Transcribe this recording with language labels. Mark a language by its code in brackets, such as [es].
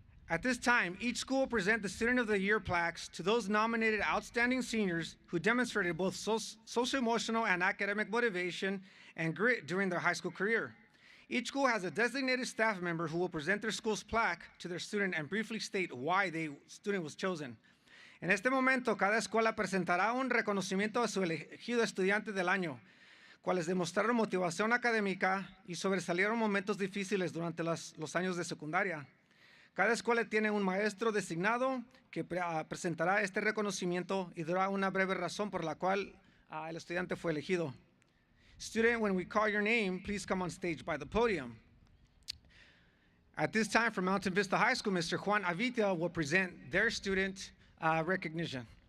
[en] At this time, each school will present the Student of the Year plaques to those nominated outstanding seniors who demonstrated both social-emotional and academic motivation and grit during their high school career. Each school has a designated staff member who will present their school's plaque to their student and briefly state why the student was chosen. [es] En este momento, cada escuela presentará un reconocimiento a su elegido estudiante del año, cuales demostraron motivación académica y sobresalieron momentos difíciles durante los años de secundaria. Cada escuela tiene un maestro designado que presentará este reconocimiento y dará una breve razón por la cual el estudiante fue elegido. [en] Student, when we call your name, please come on stage by the podium. At this time, from Mountain Vista High School, Mr. Juan Avita will present their student recognition.